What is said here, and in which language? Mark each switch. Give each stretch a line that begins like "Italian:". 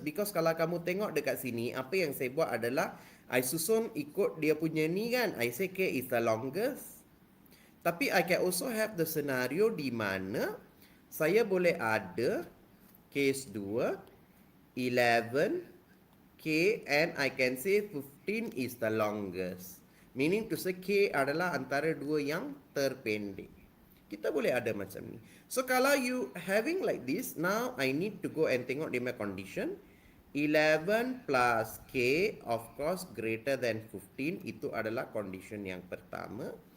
Malay: Because kalau kamu tengok dekat sini, apa yang saya buat adalah I susun ikut dia punya ni kan.
English: I say K is the longest. Tapi I can also have the scenario
Malay: di mana saya boleh ada
English: case 2, 11, K and I can say 15 is the longest. Meaning to say
Malay: K adalah antara dua yang terpendek. Kita boleh ada macam ni.
English: So kalau you having like this, now I need to go and
Malay: tengok dia punya
English: condition. 11 plus K of course greater than 15.
Malay: Itu adalah condition yang pertama.